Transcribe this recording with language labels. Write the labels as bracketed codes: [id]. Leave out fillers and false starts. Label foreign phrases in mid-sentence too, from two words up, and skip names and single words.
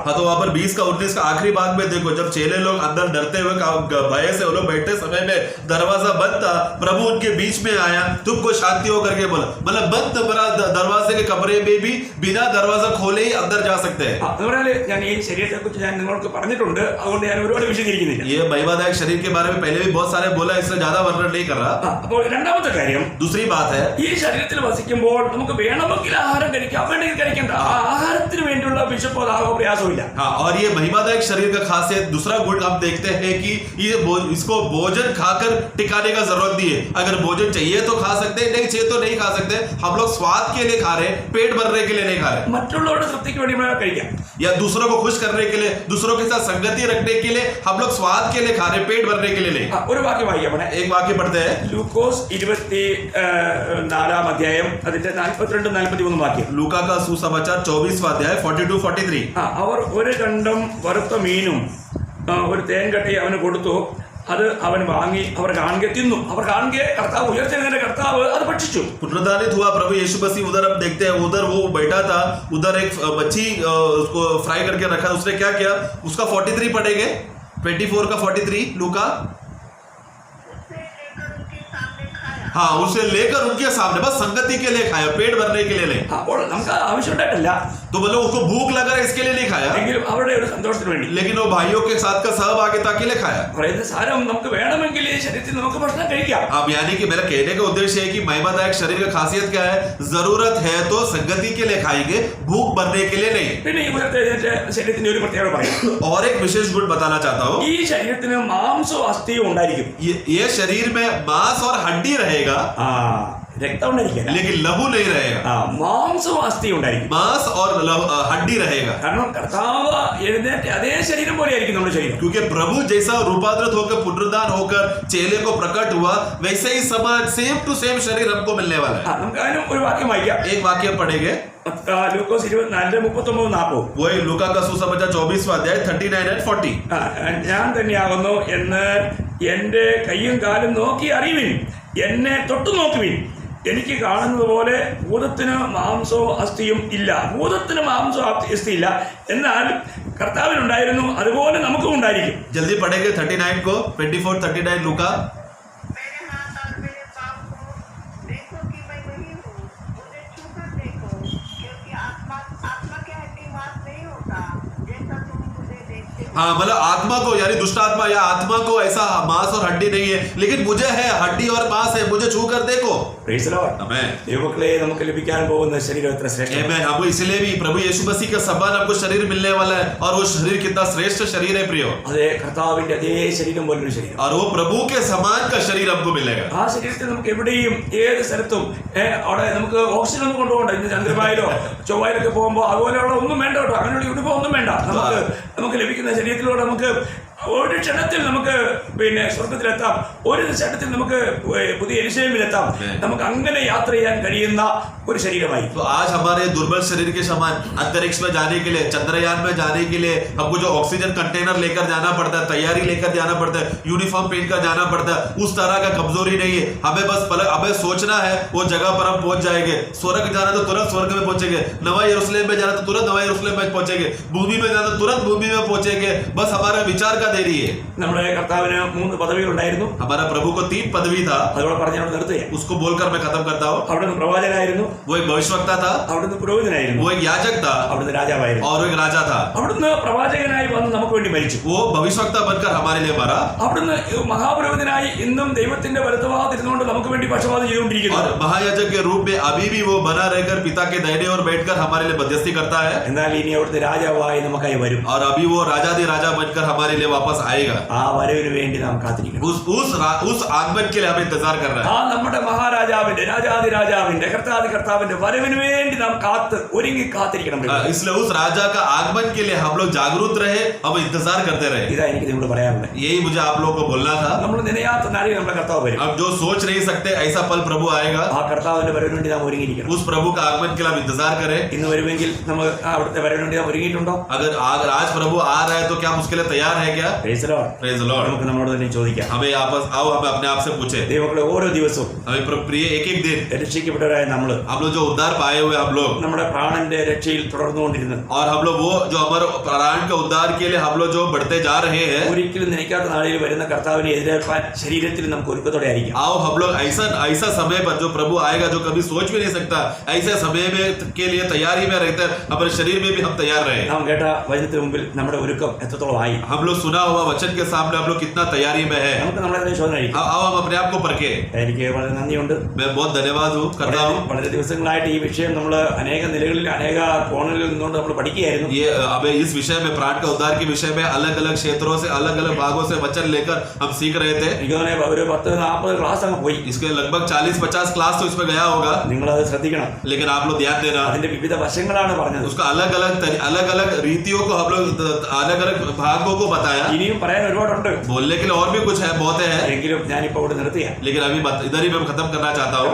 [hi] हाँ, तो वहाँ पर 20:19 का आखिरी भाग में देखो, जब चेले लोग अंदर डरते हुए भय से वो लोग बैठे समय में दरवाजा बंद था, प्रभु उनके बीच में आया, तुमको शांति हो करके बोला। मतलब बंद दरवाजे के कमरे में भी बिना दरवाजा खोले ही अंदर जा सकते हैं। [ml] എന്ന് പറഞ്ഞാൽ ഞാൻ ഈ ശരീരത്തെ കുറിച്ച് ഞാൻ നിങ്ങൾക്ക് പറഞ്ഞിട്ടുണ്ട്, അതുകൊണ്ട് ഞാൻ ഒരുപാട് വിശദീകരിക്കുന്നില്ല. [hi] ये महिमादायक शरीर के बारे में पहले भी बहुत सारे बोला, इसलिए ज्यादा वर्णन नहीं कर रहा। [ml] അപ്പോൾ രണ്ടാമത്തെ കാര്യം, [hi] दूसरी बात है, [ml] ഈ ശരീരത്തിൽ വസിക്കുമ്പോൾ നമുക്ക് വേണമെങ്കിൽ ആഹാരം കഴിക്കാം, വേണമെങ്കിൽ കഴിക്കണ്ട. ആ ആഹാരത്തിന് വേണ്ടിയുള്ള വിശപ്പോ ദാഹമോ പ്രയാസവും ഇല്ല. [hi] हाँ, और ये महिमादायक शरीर का खासियत दूसरा गुण हम देखते हैं कि ये इसको भोजन खाकर टिकाने का जरूरत नहीं है। अगर भोजन चाहिए तो खा सकते हैं, नहीं चाहिए तो नहीं खा सकते। हम लोग स्वाद के लिए खा रहे हैं, पेट भरने के लिए नहीं खा रहे। [ml] മറ്റുള്ളവരുടെ തൃപ്തിക്ക് വേണ്ടി കഴിക്കാം, [hi] या दूसरों को खुश करने के लिए, दूसरों के साथ संगति रखने के लिए हम लोग स्वाद के लिए खा रहे, पेट भरने के लिए नहीं। [ml] ഒരു വാക്യം വായിക്കാം. [hi] एक वाक्य पढ़ते हैं, [ml] ലൂക്കോസ് 24 അധ്യായം അതിന്റെ 42-43 വാക്യം. [hi] लूका का सुसमाचार 24वां अध्याय 42-43। [ml] അവർ ഒരു കണ്ടം വറുത്ത മീനും ഒരു തേൻകട്ടി അവന് കൊടുത്തു. അത് അവൻ വാങ്ങി അവർ കാണുക തിന്നു. അവർ കാണുക കർത്താവ് ഉയർച്ചെഴുന്നേറ്റ കർത്താവ് അത് ഭക്ഷിച്ചു. [hi] पुनरुत्थानित हुआ प्रभु यीशु मसीह, उधर हम देखते हैं, उधर वो बैठा था, उधर एक मच्छी उसको फ्राई करके रखा। उसने क्या किया, उसका 43 पढ़ेंगे, 24 का 43 लूका। हाँ, उसे लेकर उनके सामने, बस संगति के लिए खाया, पेट भरने के लिए नहीं। [ml] അപ്പോൾ നമുക്ക് ആവശ്യമുണ്ടായിട്ടില്ല, [hi] तो मतलब उसको भूख लगा रहा, इसके लिए नहीं खाया, [ml] എങ്കിലും അവരുടെ ഒരു സന്തോഷത്തിന് വേണ്ടി. [hi] लेकिन वो भाइयों के साथ का सहभागिता के लिए खाया। [ml] പറയുന്ന സാരം നമുക്ക് വേണമെങ്കിൽ ഈ ശരീരത്തിൽ നമുക്ക് ഭക്ഷണം കഴിക്കാം. [hi] अब यानी कि मेरा कहने का उद्देश्य है कि महिमादायक शरीर का खासियत क्या है, जरूरत है तो संगति के लिए खाएंगे, भूख भरने के लिए नहीं। [ml] പിന്നെ ഈ ഉയർത്തെഴുന്നേറ്റ ശരീരത്തിന്റെ ഒരു പ്രത്യേകത പറയാം. [hi] और एक विशेष गुण बताना चाहता हूँ, [ml] ഈ ശരീരത്തിന് മാംസവും അസ്ഥിയും ഉണ്ടായിരിക്കും. [hi] ये शरीर में मांस और हड्डी रहेगा, [ml] രക്തം ഉണ്ടായിരിക്കില്ല, [hi] लेकिन लहू नहीं रहेगा। [ml] മാംസവും അസ്ഥിയും ഉണ്ടായിരിക്കും. [hi] मांस और हड्डी रहेगा, [ml] കാരണം കർത്താവ് എഴുന്നേറ്റ അതേ ശരീരം പോലെ ആയിരിക്കും നമ്മുടെ ശരീരം. [hi] क्योंकि प्रभु जैसा रूपांतरित होकर पुनरुद्धान होकर चेले को प्रकट हुआ, वैसे ही समान [en] same to same [hi] शरीर हमको मिलने वाला है। [ml] നമുക്ക് അതിനും ഒരു വാക്യം വായിക്കാം. [hi] एक वाक्य पढ़ेंगे, [ml] ലൂക്കോസ് 24:39-40. [hi] वही लूका का सुसमाचार 24वां अध्याय 39 and 40। [ml] ഞാൻ തന്നെയാകുന്നു എന്ന് എന്റെ കയ്യും കാലും നോക്കി അറിയുവിൻ, എന്നെ തൊട്ടു നോക്കുവിൻ. എനിക്ക് കാണുന്നത് പോലെ ഭൂതത്തിന് മാംസവും അസ്ഥിയും ഇല്ല. ഭൂതത്തിന് മാംസവും അസ്ഥി ഇല്ല, എന്നാൽ കർത്താവിനുണ്ടായിരുന്നു, അതുപോലെ നമുക്കും ഉണ്ടായിരിക്കും. [hi] जल्दी पढ़ेंगे 39 को, 24-39 लूका। मेरे हाथ और मेरे पाँव को देखो कि मैं वही हूँ, मुझे छूकर देखो, क्योंकि आत्मा के हड्डी मांस नहीं होता जैसा तुम मुझे देखते हो। हाँ, मतलब आत्मा को, यानी दुष्ट आत्मा या आत्मा को ऐसा मांस और हड्डी नहीं है, लेकिन मुझे है, हड्डी और मांस है, मुझे छू कर देखो। [en] Praise the Lord. [hi] आमेन। [ml] ദൈവമക്കളെ, നമുക്ക് ലഭിക്കാൻ പോകുന്ന ശരീരം എത്ര ശ്രേഷ്ഠമാണ്. [hi] आमेन। हमको इसलिए भी प्रभु यीशु मसीह का समान हमको शरीर मिलने वाला है, और वो शरीर कितना श्रेष्ठ शरीर है प्रियो, [ml] അതെ, കർത്താവിന്റെ അതേ ശരീരം പോലൊരു ശരീരം. [hi] और वो प्रभु के समान का शरीर हमको मिलेगा। [ml] ആ ശരീരത്തിൽ നമുക്ക് എവിടെയും ഏത് സ്ഥലത്തും അവിടെ നമുക്ക് ഓക്സിജൻ ഒന്നും കൊണ്ടുപോകണ്ട. ഇന്ന് ചന്ദ്രമായിലോ ചൊവ്വായിലൊക്കെ പോകുമ്പോൾ അതുപോലെയുള്ള ഒന്നും വേണ്ട കേട്ടോ, അങ്ങനെയുള്ള യൂണിഫോം ഒന്നും വേണ്ട. നമുക്ക് ലഭിക്കുന്ന ശരീരത്തിലൂടെ നമുക്ക് ഒരു ക്ഷണത്തിൽ നമുക്ക് പിന്നെ സ്വർഗത്തിലെത്താം, ഒരു ക്ഷണത്തിൽ നമുക്ക് പുതിയ യെരുശലേമിലെത്താം. നമുക്ക് അങ്ങനെ യാത്ര ചെയ്യാൻ കഴിയുന്ന ഒരു ശരീരമായി. [hi] तो आज हमारे दुर्बल शरीर के समान अंतरिक्ष में जाने के लिए, चंद्रयान में जाने के लिए हमको जो [en] oxygen container [hi] लेकर जाना पड़ता है, तैयारी लेकर जाना पड़ता है, यूनिफॉर्म पहन कर जाना पड़ता है, उस तरह का कमजोरी नहीं है। हमें बस हमें सोचना है, वो जगह पर हम पहुंच जाएंगे। स्वर्ग जाना तो तुरंत स्वर्ग में पहुंचेंगे, नवा यरूशलेम में जाना तो तुरंत नवा यरूशलेम में पहुंचेंगे, भूमि में जाना तो तुरंत भूमि में पहुंचेंगे। बस हमारा विचार का देरी है। [ml] നമ്മുടെ കർത്താവിന് 3 പദവികൾ ഉണ്ടായിരുന്നു. [hi] हमारा प्रभु को 3 पदवी था, [ml] അതോടെ പറഞ്ഞ് അവിടെ നിർത്തുക. [hi] उसको बोलकर मैं खत्म करता हूँ। [ml] അവിടുന്ന് പ്രവാചകനായിരുന്നു, [hi] वो एक भविष्यवक्ता था, [ml] അവിടുന്ന് പുരോഹിതനായിരുന്നു, [hi] वो एक याजक था, [ml] അവിടുന്ന് രാജാവായിരുന്നു, [hi] और वो एक राजा था। [ml] അവിടുന്ന് പ്രവാചകനായി വന്ന് നമുക്ക് വേണ്ടി മരിച്ചു. [hi] वो भविष्यवक्ता बनकर हमारे लिए मरा, [ml] അവിടുന്ന് മഹാപുരോഹിതനായി ഇന്നും ദൈവത്തിന്റെ വലത്തുഭാഗത്തിരുന്നുകൊണ്ട് നമുക്ക് വേണ്ടി പക്ഷപാതം ചെയ്തുകൊണ്ടിരിക്കുന്നു. [hi] और महायाजक के रूप में अभी भी वो बना रहकर पिता के दाहिने ओर बैठकर हमारे लिए मध्यस्थी करता है। [ml] എന്നാൽ ഇനി അവിടുത്തെ രാജാവായി നമുക്കായി വരും. [hi] और अभी वो राजा बनकर हमारे लिए वापस आएगा, [ml] ആ വരവിന് വേണ്ടി നാം കാത്തിരിക്കണം. [hi] उस आगमन के लिए हमें इंतजार कर रहा है. [ml] ആ നമ്മുടെ മഹാരാജാവിന്റെ രാജാതി രാജാവിന്റെ കർത്താതി കർത്താവിന്റെ വരവിന് വേണ്ടി നാം ഒരുങ്ങി കാത്തിരിക്കണം. [hi] इसलिए उस राजा का आगमन के लिए हम लोग जागरूक रहे, हम इंतजार करते रहे. [ml] ഇതാ എനിക്ക് നിങ്ങളോട് പറയാനുള്ളത്. [hi] यही मुझे आप लोगों को बोलना था. [ml] നമ്മൾ നിലയാത്ത നാളിൽ നമ്മുടെ കർത്താവ് വരും. [hi] अब जो सोच नहीं सकते ऐसा पल प्रभु आएगा, [ml] ആ കർത്താവിന്റെ വരവിന് വേണ്ടി നാം ഒരുങ്ങിയിരിക്കണം. [hi] उस प्रभु का आगमन के लिए हम इंतजार करें. [ml] ഇന്ന് വരുമെങ്കിൽ നമ്മൾ അവിടുത്തെ വരവിന് വേണ്ടി നാം ഒരുങ്ങിയിട്ടുണ്ടോ? [hi] अगर आज प्रभु आ रहा है तो क्या हम उसके लिए तैयार है क्या? [en] Praise the Lord. Praise the Lord. [ml] നമുക്ക് നമ്മളോട് തന്നെ ചോദിക്കാം. [hi] हमें आपस आओ, हमें अपने आप से पूछे. [ml] ദൈവമക്കളെ, ഓരോ ദിവസവും [hi] हमें प्रिय एक एक दिन [ml] രക്ഷിക്കപ്പെട്ടവരായ നമ്മൾ [hi] हम लोग जो उद्धार पाए हुए हम लोग, [ml] നമ്മുടെ പ്രാണന്റെ രക്ഷയിൽ തുടർന്നുകൊണ്ടിരുന്നത് [hi] और हम लोग वो जो हमारे प्राण के उद्धार के लिए हम लोग जो बढ़ते जा रहे हैं, [ml] ഒരിക്കലും നനയ്ക്കാത്ത നാളിൽ വരുന്ന കർത്താവിനെ എതിരേൽപ്പാൻ ശരീരത്തിൽ നമുക്ക് ഒരുക്കത്തോടെ ആയിരിക്കാം. [hi] आओ हम लोग ऐसा समय पर जो प्रभु आएगा जो कभी सोच भी नहीं सकता, ऐसे समय में के लिए तैयारी में रहते हैं. हमारे शरीर में भी हम तैयार रहे. [ml] നാം കേട്ട വചനത്തിന് മുമ്പിൽ നമ്മുടെ ഒരുക്കം എത്രത്തോളമായി? [hi] हम लोग सुना हुआ वचन के सामने हम लोग कितना तैयारी में है. [ml] നമുക്ക് നമ്മളെ തന്നെ ശോധന കഴിക്കാം. [hi] आओ हम अपने आप को परखे. [ml] എനിക്ക് വളരെ നന്ദിയുണ്ട്. [hi] मैं बहुत धन्यवाद हूँ करता हूँ. [ml] വളരെ ദിവസങ്ങളായിട്ട് ഈ വിഷയം നമ്മൾ അനേക നിലകളിൽ അനേക കോണുകളിൽ നിന്നുകൊണ്ട് നമ്മൾ പഠിക്കുകയായിരുന്നു. [hi] ये हमें इस विषय में, प्राण के उद्धार के विषय में अलग अलग क्षेत्रों से, अलग अलग भागों से वचन लेकर हम सीख रहे थे. [ml] എനിക്ക് തോന്നുന്നു ഒരു 10-40 ക്ലാസ് അങ്ങ് പോയി. [hi] इसके लगभग 40-50 क्लास तो इसमें गया होगा, [ml] നിങ്ങളത് ശ്രദ്ധിക്കണം. [hi] लेकिन आप लोग ध्यान देना, [ml] അതിന്റെ വിവിധ വശങ്ങളാണ് പറഞ്ഞത്. [hi] उसका अलग अलग रीतियों को हम लोग अलग अलग भागों को बताया. [ml] ഇനിയും പറയാൻ ഒരുപാടുണ്ട്. [hi] बोलने के लिए और भी कुछ है, बहुत है, [ml] എങ്കിലും ഞാനിപ്പോ ഇവിടെ നിർത്തിയ [hi] लेकिन अभी इधर ही मैं खत्म करना चाहता हूँ.